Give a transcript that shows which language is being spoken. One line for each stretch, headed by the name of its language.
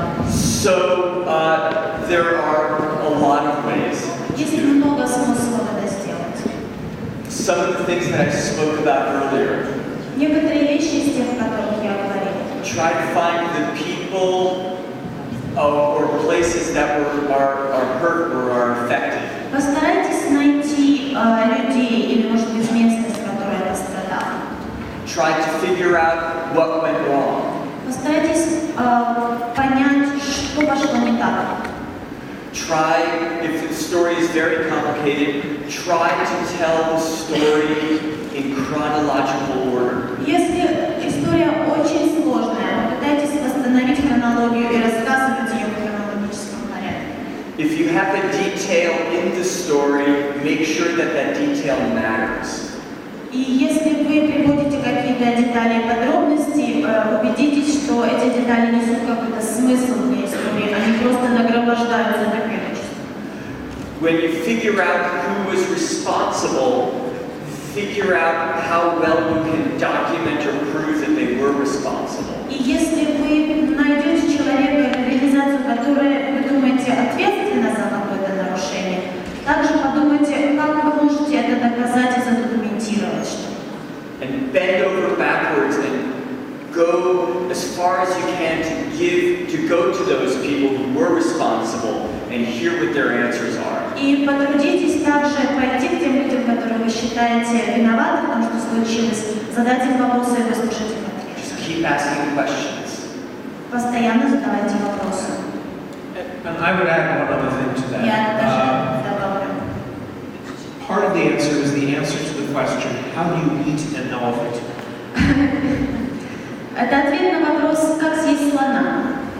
English: So there are a lot of ways.
Russian: Есть много способов это сделать.
English: Some of the things that I spoke about earlier.
Russian: Некоторые вещи из тех, о которых я говорила.
English: Try to find the people or places that are hurt or are affected.
Russian: Постарайтесь найти людей или, может быть, местность, которая пострадала.
English: Try to figure out what went wrong.
Russian: Постарайтесь понять, что пошло не так.
English: Try, if the story is very complicated, try to tell the story in chronological order.
Russian: Если история очень сложная, попытайтесь восстановить хронологию и рассказывать ее в хронологическом порядке.
English: If you have a detail in the story, make sure that that detail matters.
Russian: И если вы приводите какие-то детали и подробности, убедитесь, что эти детали несут какой-то смысл вне истории, они просто нагромождаются на количество.
English: When you figure out who was responsible, figure out how well you can document or prove that they were responsible.
Russian: И если вы найдете человека или организацию, которая, вы думаете, ответственна за какое-то нарушение, также подумайте, как вы можете это доказать и задокументировать.
English: And bend over backwards and go as far as you can to go to those people who were responsible and hear what their answers are.
Russian: И потрудитесь также пойти к тем людям, которые вы считаете виноваты в том, что случилось, задать им вопросы и выслушать их ответы.
English: Just keep asking questions.
Russian: Постоянно задавайте вопросы.
English: And I would add one other thing to that.
Russian: Я даже добавлю.
English: Part of the answer is the answer to the question, how do you eat an elephant?
Russian: Это ответ на вопрос, как съесть слона.